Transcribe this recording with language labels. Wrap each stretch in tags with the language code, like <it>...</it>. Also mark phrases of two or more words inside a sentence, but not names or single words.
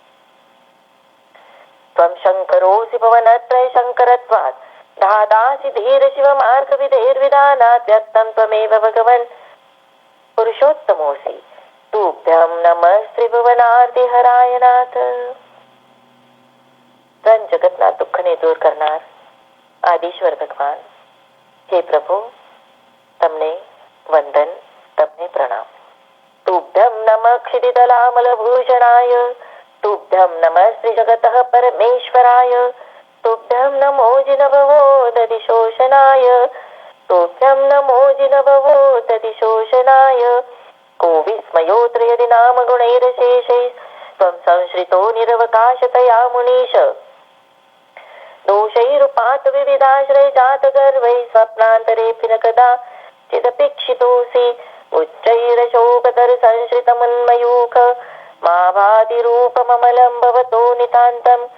<sa>त्वं शङ्करोऽसि भुवनत्रय शङ्करत्वात् धातासि धीरशिवमार्गविधेर्विधानात् व्यक्तं त्वमेव भगवन् पुरुषोत्तमोऽसि तुभ्यं नमः त्रिभुवनार्तिहराय नाथ.</sa> <gu>ત્રણ જગતના દુઃખને દૂર કરનાર આદિશ્વર ભગવાન, હે પ્રભુ, તમને વંદન, તમને પ્રણામ.</gu> <sa>તુભ્યં નમઃ ક્ષિતિતલામલભૂષણાય, તુભ્યં નમઃ શ્રી જગતઃ પરમેશ્વરાય, તુભ્યં નમો જિનભવો દધિશોષનાય, તુભ્યં નમો જિનભવો દધિશોષનાય. को विस्मयोऽत्र यदि नाम गुणैरशेषैः त्वं संश्रितो निरवकाशतया मुनीश दोषैरुपात विविधाश्रय जातगर्वैः स्वप्नान्तरेऽपि न कदा चिदपेक्षितोऽसि उच्चैरशोकतर संश्रितमुन्मयूख मा भातिरूपममलं भवतो नितान्तं</sa>